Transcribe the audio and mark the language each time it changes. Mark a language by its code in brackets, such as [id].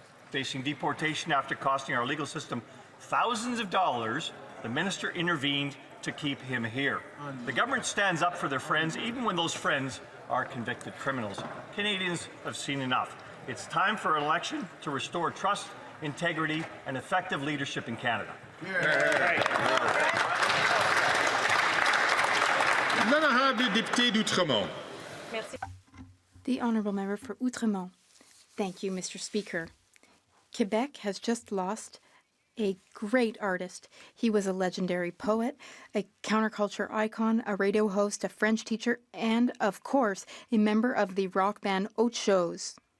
[en] Facing deportation after costing our legal system thousands of dollars, the minister intervened to keep him here. The government stands up for their friends, even when those friends are convicted criminals. Canadians have seen enough. It's time for an election to restore trust, integrity, and effective leadership in Canada. [fr] L'honorable député d'Outremont. [en] The Honourable Member for Outremont. Thank you, Mr. Speaker. Quebec has just lost a great artist. He was a legendary poet, a counterculture icon, a radio host, a French teacher, and, of course, a member of the rock band Autre Chose.